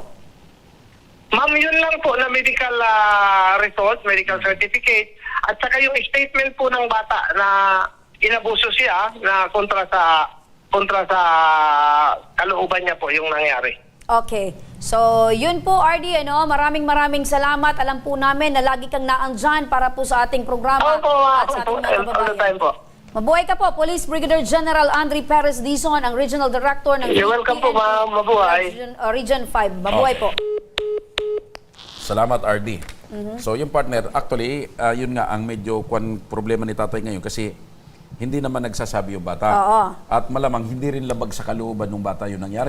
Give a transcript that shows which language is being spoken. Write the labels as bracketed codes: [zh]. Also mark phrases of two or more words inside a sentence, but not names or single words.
[tl] Ma'am, yun lang po na medical result, medical certificate, at saka yung statement po ng bata na inabuso siya na kontra sa kalooban niya po yung nangyari. Okay. So, yun po, RD, maraming salamat. Alam po namin na lagi kang naandyan para po sa ating programa Opo, at sa ating mga [en] all the [tl] kababayan. [en] time po. [tl] Mabuhay ka po, Police Brigadier General Andre Perez Dizon, ang Regional Director ng [en] You're welcome po, ma'am. Mabuhay. [tl] Region 5. Mabuhay po. Salamat, RD. So, yung partner, actually, yun nga ang medyo problema ni tatay ngayon kasi hindi naman nagsasabi yung bata. Oo. At malamang hindi rin labag sa kalooban ng bata yung nangyari.